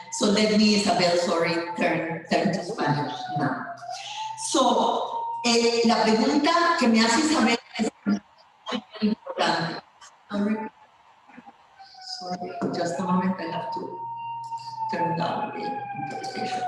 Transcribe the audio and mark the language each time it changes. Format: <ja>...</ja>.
<en>So let me, Isabelle, sorry, turn to Spanish now.</en> <es>So, la pregunta que me hace Isabelle es muy importante.</es> <en>Sorry, just a moment, I have to turn down the interpretation.</en>